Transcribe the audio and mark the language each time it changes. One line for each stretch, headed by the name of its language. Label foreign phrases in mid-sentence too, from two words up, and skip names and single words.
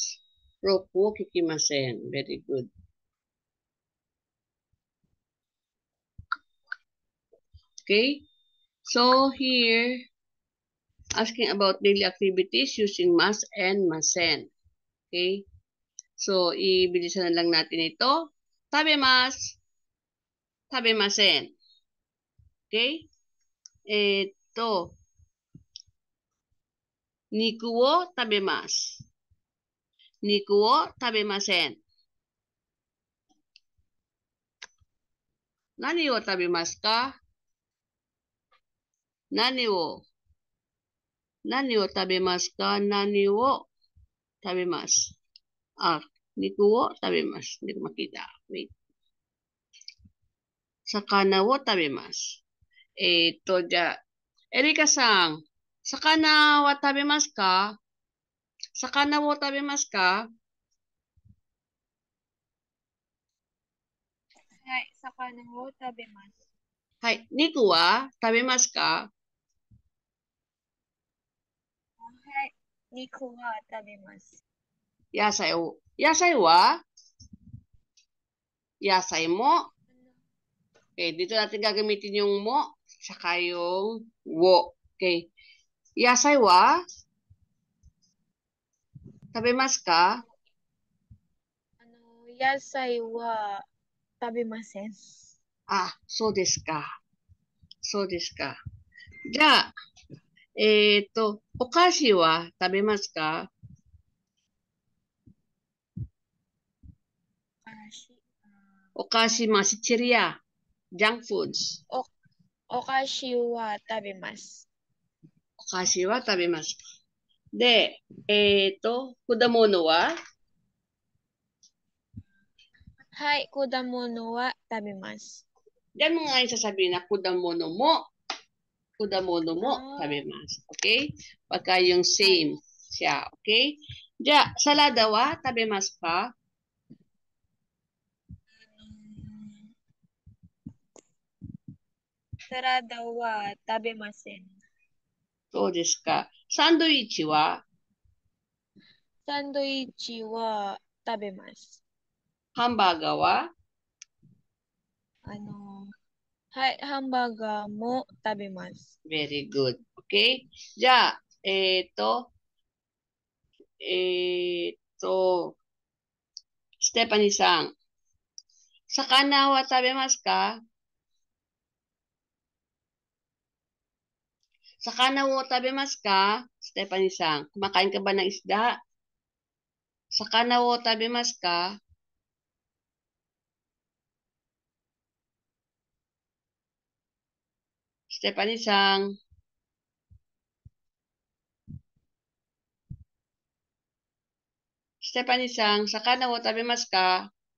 Japanese: ロックを聞きません.
English: Very good. Okay? So, here, asking about daily activities using mas and masen. Okay?
Filipino: So, ibilisan na lang natin ito.
Japanese: 食べます。食べません.
Filipino: Okay? Ito.
Japanese: 肉を食べます. 肉を食べません。何を食べますか? 何を食べますか? 何を食べます. 肉を食べます.
Filipino: Hindi ko makita. Wait.
Japanese: 魚を食べます. Ito dya. エリカさん、魚は食べますか? 魚を食べますか? はい、魚を食べます. はい、肉は食べますか? はい、肉は食べます. 野菜を。野菜は？野菜も.
Filipino: Okay, dito natin gagamitin yung mo, saka yung wo.
Japanese: Okay. 野菜は？食べますか? 野菜は食べません. そうですか。そうですか. じゃあ、お菓子は食べますか？お菓子、まあ、シチリア、
English: junk foods。
Japanese: お菓子は食べます。お菓子は食べます。で、果物は？はい、果物は食べます。
Filipino: Diyan mo nga yung sasabihin na
Japanese: 果物も食べます.
Filipino: Okay? Pagka yung same siya.
English: Okay?
Japanese: Diya, サラダは食べますか? サラダは食べません. そうですか。サンドイッチは? サンドイッチは食べます。ハンバーガーは？はい、ハンバーガーも食べます。
English: Very good. Okay?
Japanese: じゃあ、ステパニーさん。魚は食べますか？魚を食べますか？
Filipino: ステパニーさん。Kumakain ka ba ng isda?
Japanese: 魚を食べますか？ステファニーさん. ステファニーさん、魚を食べますか?